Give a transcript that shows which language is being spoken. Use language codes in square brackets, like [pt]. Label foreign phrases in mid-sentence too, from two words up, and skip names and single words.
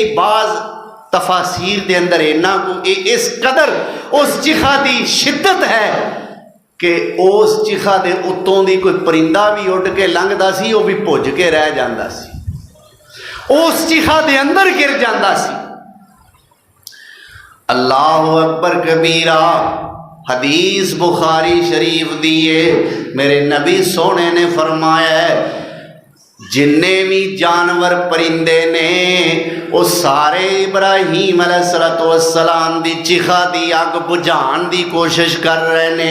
[pa] ਬਾਜ਼ ਤਫ਼ਾਸੀਰ ਦੇ ਅੰਦਰ ਇੰਨਾ ਕੋ ਇਸ ਕਦਰ ਉਸ ਚਿਖਾ ਕੀ ਸ਼ਿੱਦਤ ਹੈ ਕਿ ਉਸ ਚਿਖਾ ਦੇ ਉੱਤੋਂ ਦੀ ਕੋਈ ਪਰਿੰਦਾ ਭੀ ਉੜ ਕੇ ਲੰਘਦਾ ਸੀ, ਵੋ ਭੀ ਭੁੱਜ ਕੇ ਰਹਿ ਜਾਂਦਾ ਸੀ, ਉਸ ਚਿਖਾ ਦੇ ਅੰਦਰ ਗਿਰ ਜਾਂਦਾ ਸੀ। [ar] الله أكبر كبيرا. [pa] ਹਦੀਸ ਬੁਖ਼ਾਰੀ ਸ਼ਰੀਫ਼ ਦੀ ਹੈ, ਮੇਰੇ ਨਬੀ ਸੋਹਣੇ ਨੇ ਫ਼ਰਮਾਇਆ ਹੈ ਜਿੰਨੇ ਭੀ ਜਾਨਵਰ ਪਰਿੰਦੇ ਨੇ ਵੋ ਸਾਰੇ ਇਬਰਾਹੀਮ ਅਲੈਹਿੱਸਲਾਮ ਦੀ ਚਿਖਾ ਦੀ ਅੱਗ ਬੁਝਾਣ ਦੀ ਕੋਸ਼ਿਸ਼ ਕਰ ਰਹੇ ਨੇ।